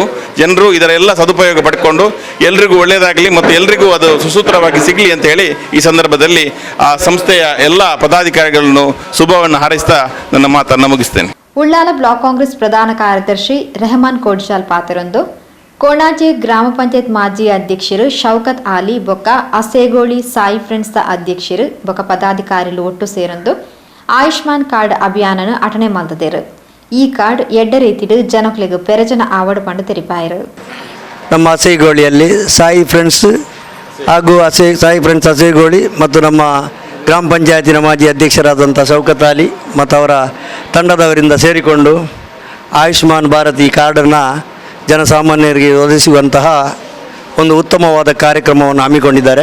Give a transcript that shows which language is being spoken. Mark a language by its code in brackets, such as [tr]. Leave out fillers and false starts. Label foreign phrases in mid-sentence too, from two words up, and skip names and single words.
[kn] ಜನರು ಇದರ ಎಲ್ಲ ಸದುಪಯೋಗ ಪಡ್ಕೊಂಡು ಎಲ್ರಿಗೂ ಒಳ್ಳೆಯದಾಗಲಿ ಮತ್ತು ಎಲ್ರಿಗೂ ಅದು ಸುಸೂತ್ರವಾಗಿ ಸಿಗಲಿ ಅಂತ ಹೇಳಿ ಈ ಸಂದರ್ಭದಲ್ಲಿ ಆ ಸಂಸ್ಥೆಯ ಎಲ್ಲ ಪದಾಧಿಕಾರಿಗಳನ್ನು ಶುಭವನ್ನು ಹಾರೈಸ್ತಾ ನನ್ನ ಮಾತನ್ನು ಮುಗಿಸ್ತೇನೆ. [tcy] ಉಳ್ಳಾಲ ಬ್ಲಾಕ್ ಕಾಂಗ್ರೆಸ್ ಪ್ರಧಾನ ಕಾರ್ಯದರ್ಶಿ ರೆಹಮಾನ್ ಕೋಡ್ಶಾಲ್ ಪಾತ್ರರೊಂದು ಕೊಣಾಜೆ ಗ್ರಾಮ ಪಂಚಾಯತ್ ಮಾಜಿ ಅಧ್ಯಕ್ಷರು ಶೌಕತ್ ಆಲಿ ಬೊಕ್ಕ ಅಸೇಗೋಳಿ ಸಾಯಿ ಫ್ರೆಂಡ್ಸ್ ಅಧ್ಯಕ್ಷರು ಬೊಕ್ಕ ಪದಾಧಿಕಾರಿಗಳು ಒಟ್ಟು ಸೇರೊಂದು ಆಯುಷ್ಮಾನ್ ಕಾರ್ಡ್ ಅಭಿಯಾನನು ಅಟಣೆ ಮಲ್ತದೇರು. ಈ ಕಾರ್ಡ್ ಎಡ್ಡ ರೀತಿಡು ಜನಕ್ಲಿಗೆ ಪೆರಜನ ಆವಡು ಪಂಡು ತೆರಿಪಾಯರು. [kn] ನಮ್ಮ ಅಸೇಗೋಳಿಯಲ್ಲಿ ಸಾಯಿ ಫ್ರೆಂಡ್ಸ್ ಹಾಗೂ ಸಾಯಿ ಫ್ರೆಂಡ್ಸ್ ಅಸೇಗೋಳಿ ಮತ್ತು ನಮ್ಮ ಗ್ರಾಮ ಪಂಚಾಯತಿನ ಮಾಜಿ ಅಧ್ಯಕ್ಷರಾದಂಥ ಶೌಕತ್ ಆಲಿ ಮತ್ತು ಅವರ ತಂಡದವರಿಂದ ಸೇರಿಕೊಂಡು ಆಯುಷ್ಮಾನ್ ಭಾರತ್ ಈ ಕಾರ್ಡನ್ನು ಜನಸಾಮಾನ್ಯರಿಗೆ ಒದಗಿಸುವಂತಹ ಒಂದು ಉತ್ತಮವಾದ ಕಾರ್ಯಕ್ರಮವನ್ನು ಹಮ್ಮಿಕೊಂಡಿದ್ದಾರೆ.